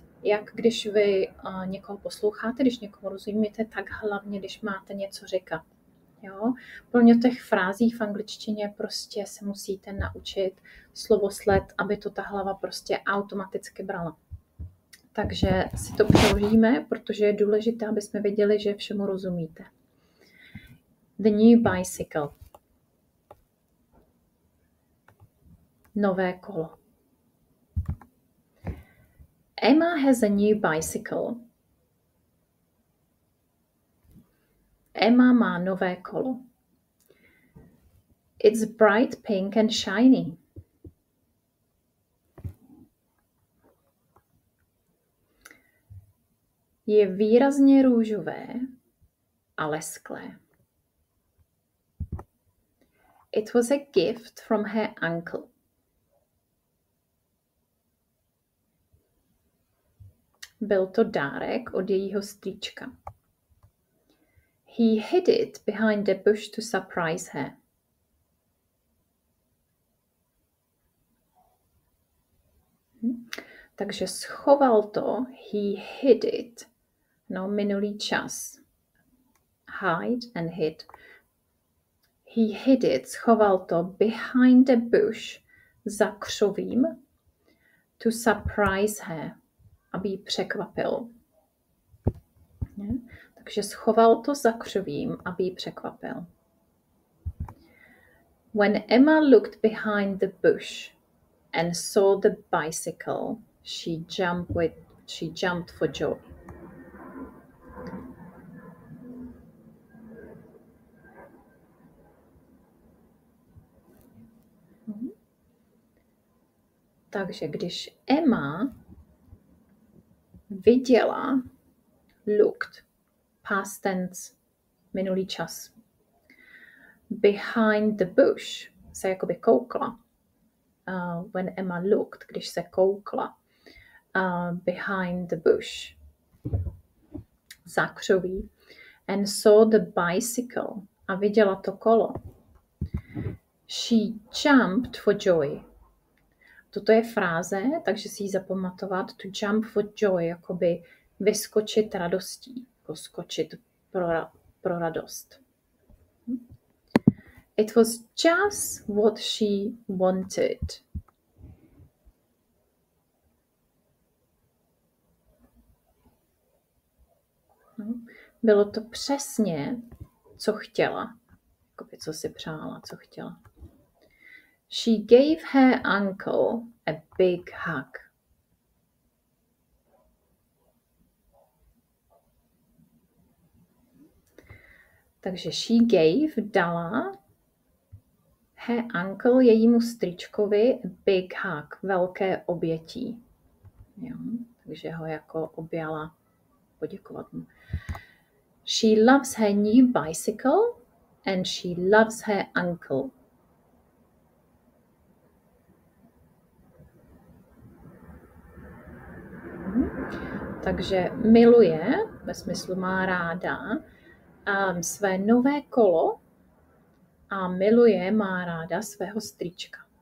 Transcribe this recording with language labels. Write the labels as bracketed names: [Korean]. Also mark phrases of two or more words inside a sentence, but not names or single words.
[Czech] Jak když vy někoho posloucháte, když někoho rozumíte, tak hlavně, když máte něco říkat. Jo? Plně těch frází v angličtině prostě se musíte naučit slovosled, aby to ta hlava prostě automaticky brala. Takže si to přeložíme, protože je důležité, aby jsme věděli, že všemu rozumíte. [English] The new bicycle. [Czech] Nové kolo. [English] Emma has a new bicycle. [Czech] Emma má nové kolo. [English] It's bright pink and shiny. [Czech] Je výrazně růžové a lesklé. [English] It was a gift from her uncle. [Czech] Byl to dárek od jejího strýčka. [English] He hid it behind a bush to surprise her. [Czech] Takže schoval to, [English] he hid it. [Czech] No, minulý čas. [English] Hide and hid. He hid it, [Czech] schoval to [English] behind a bush, [Czech] za křovím, [English] to surprise her, [Czech] aby ji překvapil. Takže schoval to za křovím, aby ji překvapil. [English] When Emma looked behind the bush and saw the bicycle, she jumped for joy. [Czech] Takže když Emma viděla, [English] looked, past tense, [Czech] minulý čas, [English] behind the bush, [Czech] se jakoby koukla. [English] When Emma looked, [Czech] když se koukla, [English] behind the bush, [Czech] za křoví, [English] and saw the bicycle, [Czech] a viděla to kolo. [English] She jumped for joy. [Czech] Toto je fráze, takže si ji zapamatovat. [English] To jump for joy, [Czech] jakoby vyskočit radostí, jako skočit pro radost. [English] It was just what she wanted. [Czech] Bylo to přesně, co chtěla, jakoby co si přála, co chtěla. [English] She gave her uncle a big hug. Takže she gave, dala, her uncle, [Czech] jejímu strýčkovi, [English] a big hug, [Czech] velké obětí. Jo, takže ho jako objala, poděkovat mu. [English] She loves her new bicycle and she loves her uncle. [Czech] Takže miluje, ve smyslu má ráda, své nové kolo a miluje, má ráda svého strýčka.